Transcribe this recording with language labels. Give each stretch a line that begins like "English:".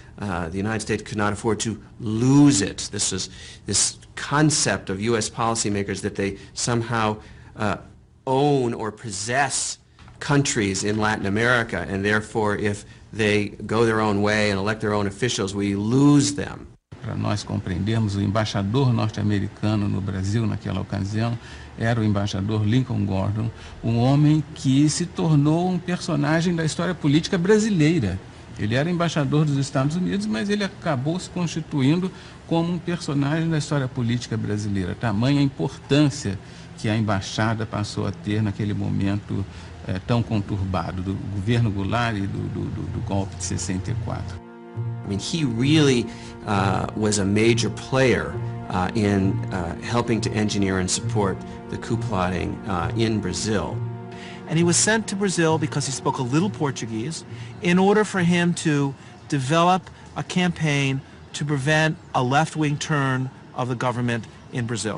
English: The United States could not afford to lose it. This concept of U.S. policymakers that they somehow own or possess countries in Latin America, and therefore if they go their own way and elect their own officials, we lose them.
Portuguese: Para nós compreendermos, o embaixador norte-americano no Brasil naquela ocasião era o embaixador Lincoln Gordon, um homem que se tornou um personagem da história política brasileira. Ele era embaixador dos Estados Unidos, mas ele acabou se constituindo como um personagem da história política brasileira. Tamanha a importância que a embaixada passou a ter naquele momento tão conturbado do governo Goulart e do golpe de 64.
English: I mean, he really was a major player in helping to engineer and support the coup plotting in Brazil. And he was sent to Brazil because he spoke a little Portuguese in order for him to develop a campaign to prevent a left-wing turn of the government in Brazil.